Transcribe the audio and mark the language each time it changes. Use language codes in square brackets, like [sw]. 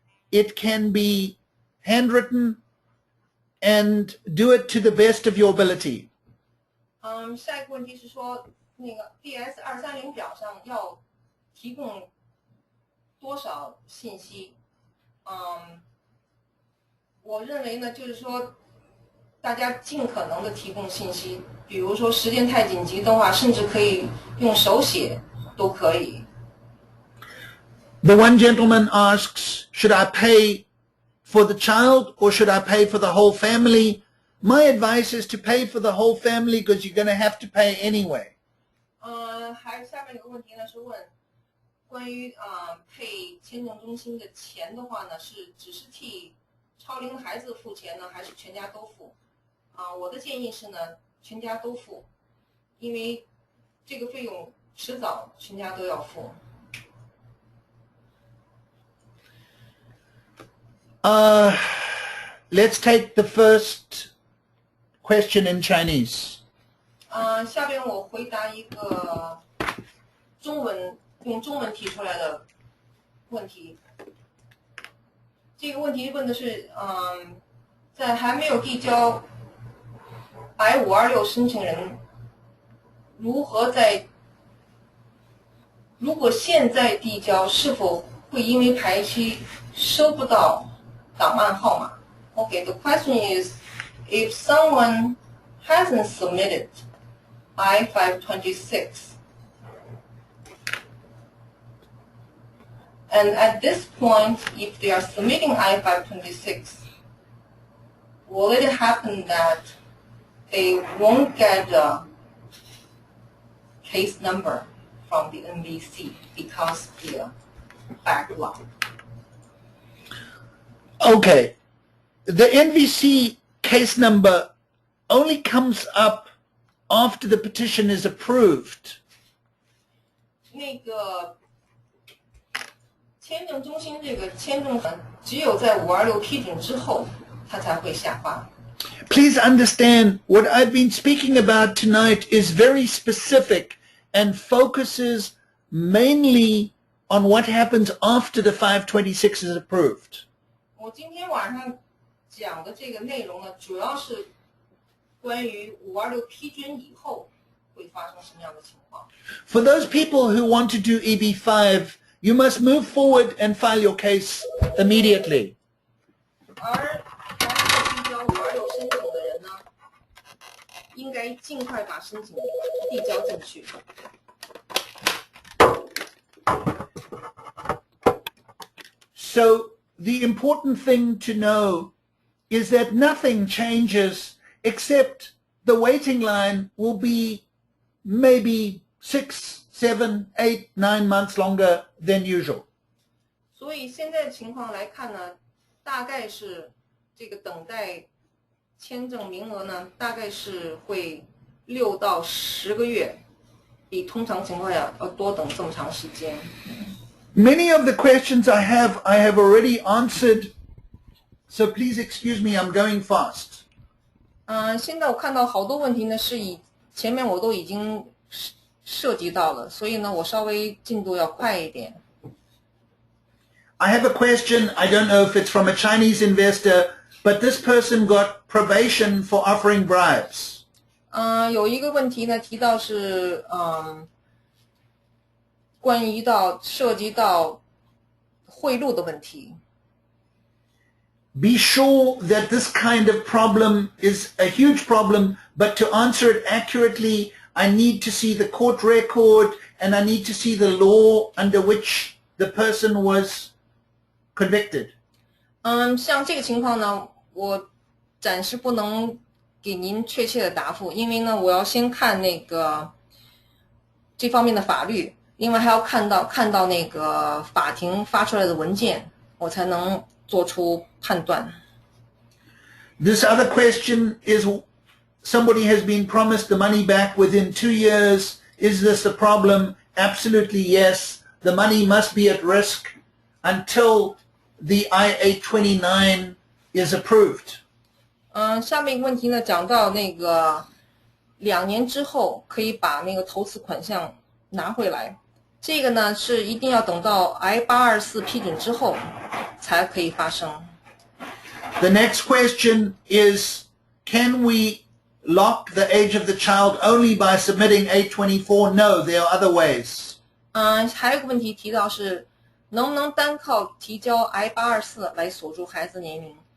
[en] It can be handwritten, and do it to the best of your ability. [zh] 下一个问题是说，那个 DS-230表上要提供多少信息？我认为呢，就是说，大家尽可能的提供信息。比如说时间太紧急的话，甚至可以用手写都可以。 [en] The one gentleman asks, should I pay for the child or should I pay for the whole family? My advice is to pay for the whole family because you're going to have to pay anyway. [zh] 还下面有个问题呢，是问关于配签证中心的钱的话呢，是只是替超龄的孩子付钱呢，还是全家都付？我的建议是呢，全家都付，因为这个费用迟早全家都要付。 [en] Let's take the first question in Chinese. [zh] 下边我回答一个用中文提出来的问题。这个问题问的是，在还没有递交 I-526申请人如果现在递交，是否会因为排期收不到档案号码？ [en] Okay, the question is, if someone hasn't submitted I-526, and at this point, if they are submitting I-526, will it happen that they won't get a case number from the NVC because of the backlog? Okay. The NVC case number only comes up after the petition is approved. [zh] 那个签证中心这个签证只有在526批准之后，它才会下发。 [en] Please understand what I've been speaking about tonight is very specific and focuses mainly on what happens after the 526 is approved. [zh] 我今天晚上讲的这个内容呢，主要是关于526批准以后会发生什么样的情况。 [en] For those people who want to do EB-5, you must move forward and file your case immediately. [zh] 而还没有递交526申请的人呢，应该尽快把申请递交进去。 [en] So the important thing to know is that nothing changes except the waiting line will be maybe 6, 7, 8, 9 months longer than usual. [zh] 所以现在的情况来看呢，大概是这个等待签证名额呢，大概是会6到10个月，比通常情况下要多等这么长时间。 [en] Many of the questions I have already answered, so please excuse me, I'm going fast. [zh] 现在我看到好多问题呢，是前面我都已经涉及到了，所以呢，我稍微进度要快一点。 [en] I have a question, I don't know if it's from a Chinese investor, but this person got probation for offering bribes. [zh] 有一个问题呢，提到是关于涉及到贿赂的问题。 [en] Be sure that this kind of problem is a huge problem, but to answer it accurately, I need to see the court record and I need to see the law under which the person was convicted. [zh] 像这个情况呢，我暂时不能给您确切的答复，因为呢，我要先看那个这方面的法律，另外还要看到那个法庭发出来的文件，我才能做出判断。 [en] This other question is, somebody has been promised the money back within 2 years. Is this a problem? Absolutely yes. The money must be at risk until the I-829 is approved. [zh] 下面一个问题呢，讲到那个2年之后可以把那个投资款项拿回来，这个呢是一定要等到 I-824 批准之后才可以发生。 [en] The next question is, can we lock the age of the child only by submitting 824? No, there are other ways. [zh] 还有一个问题提到是，能不能单靠提交 I-824 来锁住孩子年龄？